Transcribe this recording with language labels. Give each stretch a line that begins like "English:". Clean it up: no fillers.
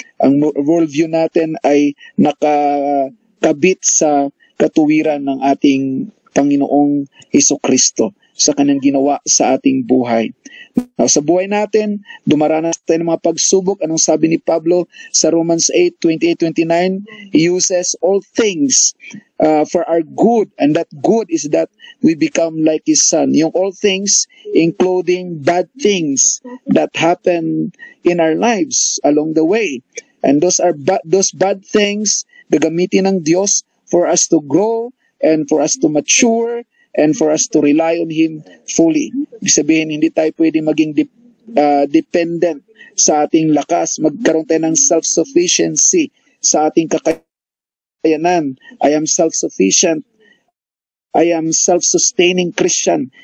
Filipino: Ang worldview natin ay nakakabit sa katuwiran ng ating Panginoong Hesukristo sa kanyang ginawa sa ating buhay. Now, sa buhay natin, dumaranas tayo ng mga pagsubok. Anong sabi ni Pablo sa Romans 8:28-29?
English: He uses all things for our good, and that good is that we become like His Son.
Filipino: Yung
English: all things, including bad things that happen in our lives along the way. And those bad things,
Filipino: gagamitin ng Diyos
English: for us to grow, and for us to mature, and for us to rely on Him fully.
Filipino: Ibig sabihin, hindi tayo pwede maging dependent sa ating lakas. Magkaroon tayo ng self-sufficiency sa ating kakayanan.
English: I am self-sufficient. I am self-sustaining Christian.